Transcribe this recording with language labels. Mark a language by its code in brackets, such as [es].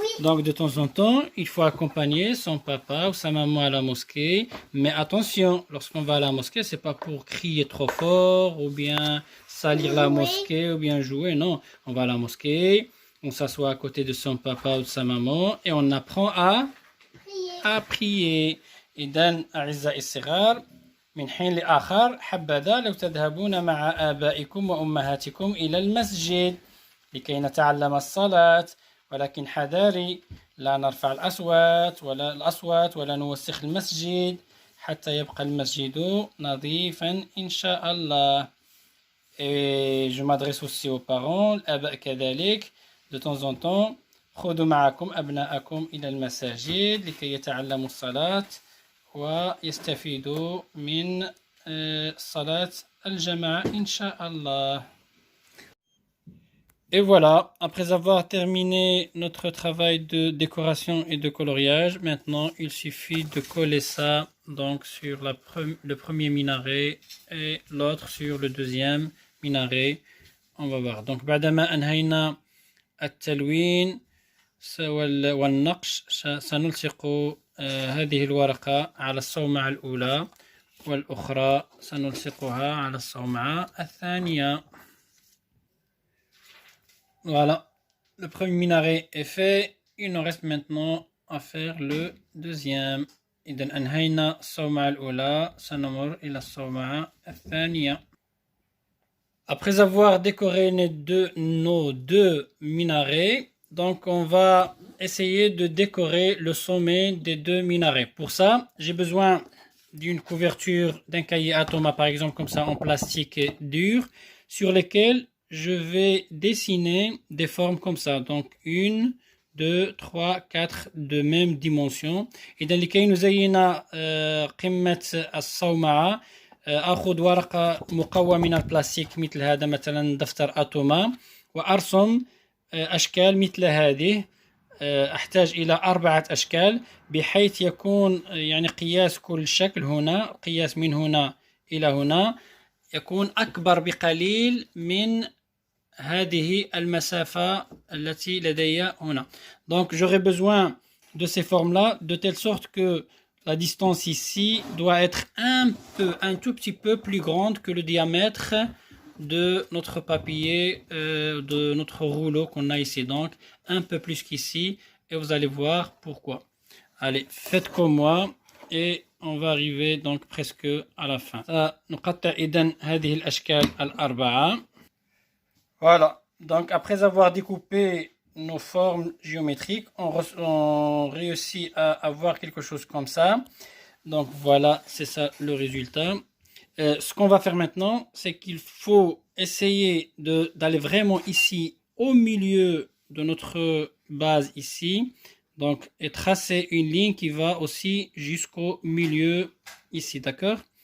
[fr] Donc de temps en temps, il faut accompagner son papa ou sa maman à la mosquée. Mais attention, lorsqu'on va à la mosquée, c'est pas pour crier trop fort ou bien salir la mosquée ou bien jouer. Non, on va à la mosquée, on s'assoit à côté de son papa ou de sa maman et on apprend à prier. [ar] إذن أعزائي الصغار، من حين لآخر حبذا لو تذهبون مع آبائكم وأمهاتكم إلى المسجد لكي نتعلم الصلاة، ولكن حذاري لا نرفع الأصوات ولا نوسخ المسجد حتى يبقى المسجد نظيفا إن شاء الله. [fr] Et je m'adresse aussi aux parents, [ar] الآباء كذلك. [fr] De temps en temps [ar] خذوا معكم أبناءكم إلى المساجد لكي يتعلموا الصلاة ويستفيدوا من صلاة الجماعة إن شاء الله. [fr] Et voilà, après avoir terminé notre travail de décoration et de coloriage, maintenant il suffit de coller ça donc sur le premier minaret et l'autre sur le deuxième minaret. On va voir. Donc [ar] بعدما أنهينا التلوين والنقش سنلصق هذه الورقة على الصومعة الأولى والأخرى سنلصقها على الصومعة الثانية. [fr] Voilà, le premier minaret est fait. Il nous reste maintenant à faire le deuxième. [ar] إذا أنهينا الصومعة الأولى سنمر إلى الصومعة الثانية. [fr] Après avoir décoré nos deux minarets, donc on va essayer de décorer le sommet des deux minarets. Pour ça, j'ai besoin d'une couverture d'un cahier à Thomas, par exemple, comme ça en plastique dur, sur lesquels je vais dessiner des formes comme ça. Donc 1, 2, 3, 4 de même dimension. [ar] إذا لكي نزين قمة الصومعة أخذ ورقة مقوى من البلاستيك مثل هذا، مثلا دفتر أتوما، وأرسم أشكال مثل هذه. أحتاج إلى 4 أشكال بحيث يكون يعني قياس كل شكل هنا، قياس من هنا إلى هنا يكون أكبر بقليل من هذه المسافة التي لدي هنا. [fr] Donc j'aurai besoin de ces formes-là de telle sorte que la distance ici doit être un tout petit peu plus grande que le diamètre de notre papier, de notre rouleau qu'on a ici. Donc un peu plus qu'ici, et vous allez voir pourquoi. Allez, faites comme moi et on va arriver donc presque à la fin. [ar] نقطع إذن هذه الأشكال الأربعة. [fr] Voilà, donc après avoir découpé nos formes géométriques, on réussit à avoir quelque chose comme ça. Donc voilà, c'est ça le résultat. Ce qu'on va faire maintenant, c'est qu'il faut essayer d'aller vraiment ici au milieu de notre base ici, donc et tracer une ligne qui va aussi jusqu'au milieu ici, d'accord?